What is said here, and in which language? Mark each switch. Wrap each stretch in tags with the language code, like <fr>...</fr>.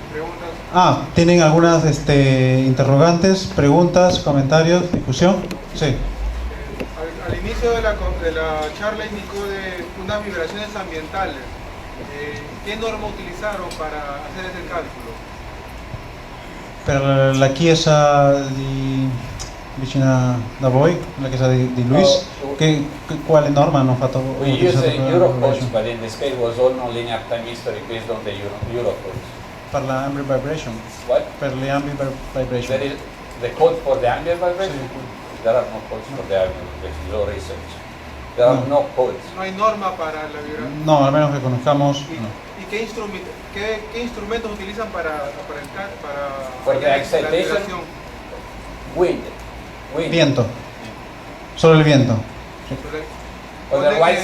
<es>¿Preguntas? ¿Tienen algunas interrogantes, preguntas, comentarios, discusión? Sí. Al inicio de la charla indicó de unas vibraciones ambientales. ¿Qué norma utilizaron para hacer ese cálculo?</es> <it>Per la chiesa vicina da voi, la chiesa di Luis, quale norma hanno fatto?</it> <en>We use the Euro codes, but in this case was all non-linear time history based on the Euro codes.</en> <it>Per la</it> <en>ambient vibration. What?</en> <it>Per le</it> <en>ambient vibration. There is the code for the ambient vibration?</en> <es>Sí.</es> <en>There are no codes for the ambient vibration, no research. There are no codes.</en> <es>No hay norma para la vibración. No, al menos que conozcamos. ¿Y qué instrumentos utilizan para</es> <en>For the</en> <es>la</es> <en>excitation?</en> <es>vibración?</es> <en>Wind.</en> <es>Viento. Solo el viento.</es> <en>Otherwise,</en>